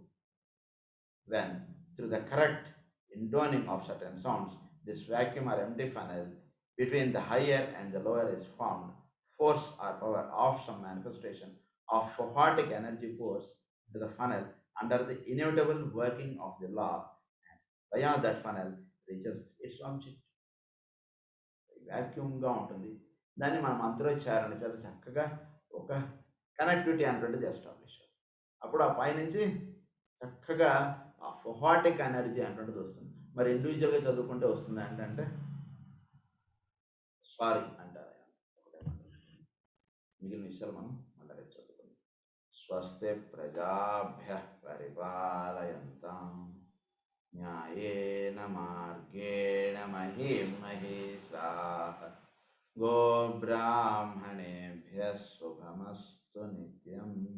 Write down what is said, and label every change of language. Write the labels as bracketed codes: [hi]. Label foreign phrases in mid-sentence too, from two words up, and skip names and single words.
[en] When, through the correct intoning of certain sounds, this vacuum or empty funnel between the higher and the lower is formed, force or power of some manifestation of photic energy pours into the funnel under the inevitable working of the law, and via that funnel reaches its object. [te] వ్యాక్యూమ్గా ఉంటుంది. దాన్ని మన మంత్రోచ్చారణ చేత చక్కగా ఒక కనెక్టివిటీ అనేటువంటిది ఎస్టాబ్లిష్ అవుతుంది. అప్పుడు ఆ పైనుంచి చక్కగా ఆ [en] fohatic energy [te] అనేటువంటిది వస్తుంది. మరి ఇండివిజువల్గా చదువుకుంటే వస్తుంది అంటే సారీ అంటారు ఆయన. ఒకటే మాట. మిగిలిన విషయాలు మనం మళ్ళీ రేపు చదువుకుందాం. [sa] స్వస్తి ప్రజాభ్య పరిపాలయంతాం న్యాయేన మార్గేణ మహీం మహీషాః గోబ్రాహ్మణేభ్యः శుభమస్తు నిత్యం.